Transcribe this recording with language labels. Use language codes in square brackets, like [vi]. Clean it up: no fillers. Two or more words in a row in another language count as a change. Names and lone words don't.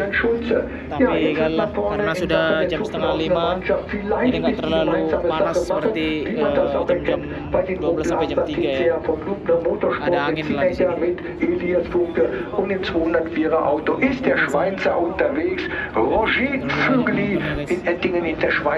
[id] Tapi karena sudah jam 4:30, jadi nggak terlalu panas seperti jam 12 sampai jam 3 ya. Ada angin lah di sini. [de] Und im 204er Auto ist der Schweizer unterwegs. Roger Vögeli in Ettingen in der Schweiz.